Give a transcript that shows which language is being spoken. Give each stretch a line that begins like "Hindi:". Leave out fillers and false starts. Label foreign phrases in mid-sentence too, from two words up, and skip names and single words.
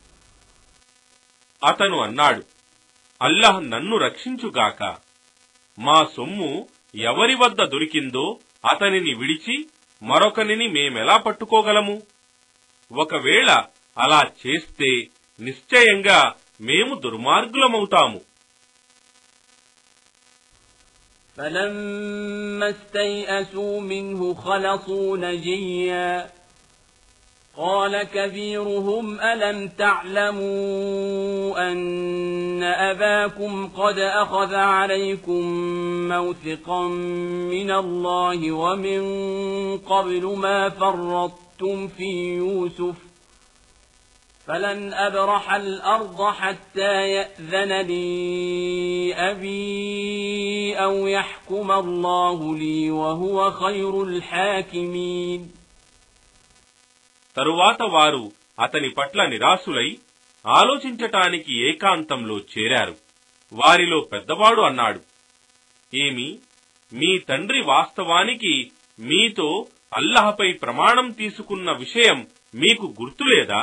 Telugu: అతను అన్నాడు, అల్లాహ్ నన్ను రక్షించుగాక. మా సొమ్ము ఎవరి వద్ద దొరికిందో అతనిని విడిచి మరొకనిని మేమెలా పట్టుకోగలము? ఒకవేళ అలా చేస్తే నిశ్చయంగా మేము దుర్మార్గులమవుతాము.
Arabic: فلما استيئسوا منه خلصوا نجيا قال كبيرهم ألم تعلموا أن أباكم قد أخذ عليكم موثقا من الله ومن قبل ما فرطتم في يوسف فلن أبرح الأرض حتى يأذن لي أبي أو يحكم الله لي وهو خير الحاكمين.
Telugu: తరువాత వారు అతని పట్ల నిరాశులై ఆలోచించటానికి ఏకాంతంలో చేరారు. వారిలో పెద్దవాడు అన్నాడు, ఏమి, మీ తండ్రి వాస్తవానికి మీతో అల్లాహపై ప్రమాణం తీసుకున్న విషయం మీకు గుర్తులేదా?